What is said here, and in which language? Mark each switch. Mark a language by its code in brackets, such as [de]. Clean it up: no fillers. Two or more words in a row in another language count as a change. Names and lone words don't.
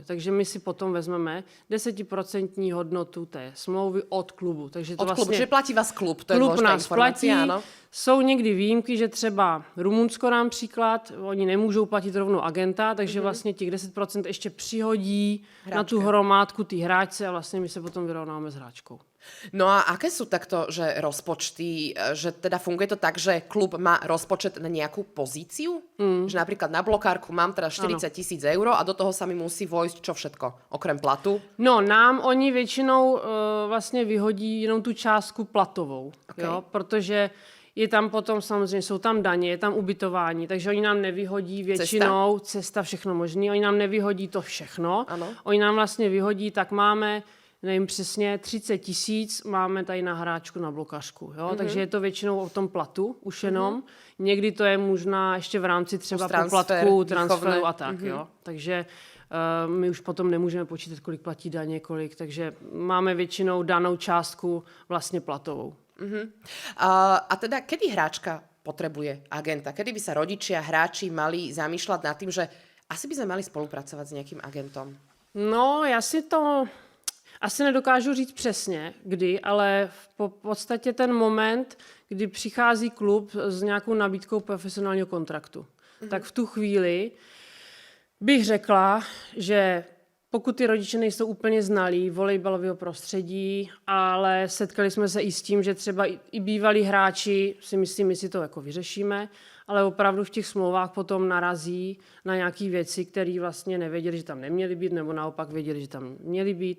[cs] Takže my si potom vezmeme 10% hodnotu té smlouvy od klubu. Takže to od vlastně klubu, že platí vás klub, to je klub [sk] dôležitá nás informácia, platí. áno. [cs] Jsou někdy výjimky, že třeba Rumunsko nám příklad, oni nemůžou platit rovnou agenta, takže vlastně těch 10% ještě přihodí na tu hromádku té hráčce a vlastně my se potom vyrovnáme s hráčkou. [sk] No a aké sú takto, že rozpočty, že teda funguje to tak, že klub má rozpočet na nejakú pozíciu? Že napríklad na blokárku mám teda 40 000 eur a do toho sa mi musí vojsť čo všetko, okrem platu? [cs] No, nám oni většinou vlastně vyhodí jenom tu částku platovou, Okay. jo, protože je tam potom samozřejmě, jsou tam daně, je tam ubytování, takže oni nám nevyhodí většinou cesta všechno možný, oni nám nevyhodí to všechno, Ano. Oni nám vlastně vyhodí, tak máme, nevím přesně, 30 000 máme tady na hráčku na blokařku, jo, takže je to většinou o tom platu už jenom, někdy to je možná ještě v rámci třeba poplatku, transferu a tak, jo, takže my už potom nemůžeme počítat, kolik platí daně, kolik, takže máme většinou danou částku vlastně platovou. [sk] A teda, kedy hráčka potrebuje agenta? Kedy by sa rodičia, hráči mali zamýšľať nad tým, že asi by sme mali spolupracovať s nejakým agentom? [cs] No, já si to Asi nedokážu říct přesně, kdy, ale v podstatě ten moment, kdy přichází klub s nějakou nabídkou profesionálního kontraktu. Tak v tu chvíli bych řekla, že pokud ty rodiče nejsou úplně znalí volejbalového prostředí, ale setkali jsme se i s tím, že třeba i bývalí hráči si myslí, my si to jako vyřešíme, ale opravdu v těch smlouvách potom narazí na nějaké věci, které vlastně nevěděli, že tam neměly být, nebo naopak věděli, že tam měly být.